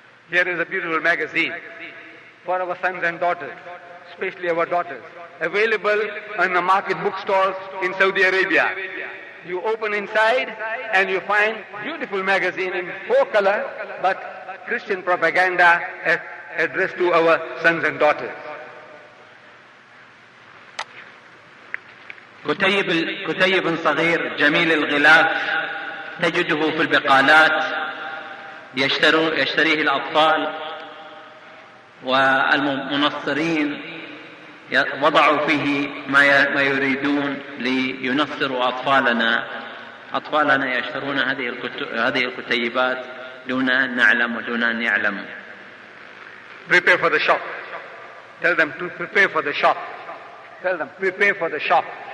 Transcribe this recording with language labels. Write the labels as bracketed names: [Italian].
[English] Here is a beautiful magazine for our sons and daughters, especially our daughters, available in the market bookstores in Saudi Arabia. You open inside and you find beautiful magazine in four color, but Christian propaganda addressed to our sons and daughters. [Arabic] كتيب صغير جميل الغلاف تجده في البقالات، يشتريه الأطفال، والمنصرين وضعوا فيه ما يريدون لينصروا أطفالنا. أطفالنا يشترون هذه الكتيبات دون أن نعلم ودون أن يعلم. [English] Prepare for the shop. Tell them to prepare for the shop. Tell them prepare for the shop.